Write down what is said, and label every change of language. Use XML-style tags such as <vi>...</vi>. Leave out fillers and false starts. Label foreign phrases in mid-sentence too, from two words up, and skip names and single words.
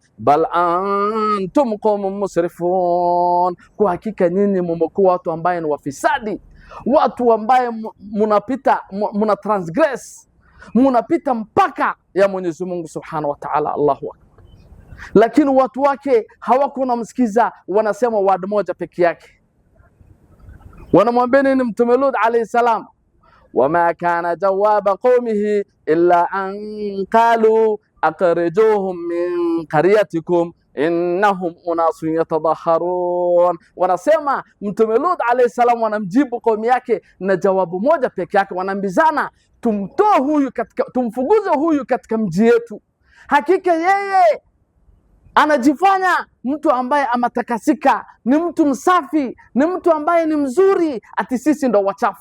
<ar>بل أنتم قوم مسرفون,</ar> <sw>kwa hakika nyinyi mmekuwa watu ambaye ni wafisadi, watu ambaye muna transgress, munapita mpaka ya Mwenyezi Mungu</sw> <ar>سبحانه وتعالى. الله أكبر.</ar> <sw>Lakini watu wake hawakuna msikiza, wanasema word moja peke yake. Wanamwambia nini Mtume Lut</sw> <ar>عليه السلام? وما كان جواب قومه إلا أن قالوا أخرجوهم من قريتكم إنهم أناس يتطهرون.</ar> <sw>Wanasema Mtume Lut</sw> <ar>عليه السلام</ar> <sw>wanamjibu kaumu yake na jawabu moja peke yake, wanambizana tumtoe huyu tumfukuze huyu katika mji yetu, hakika yeye anajifanya mtu ambaye amatakasika, ni mtu msafi, ni mtu ambaye ni mzuri, ati sisi ndo wachafu.</sw>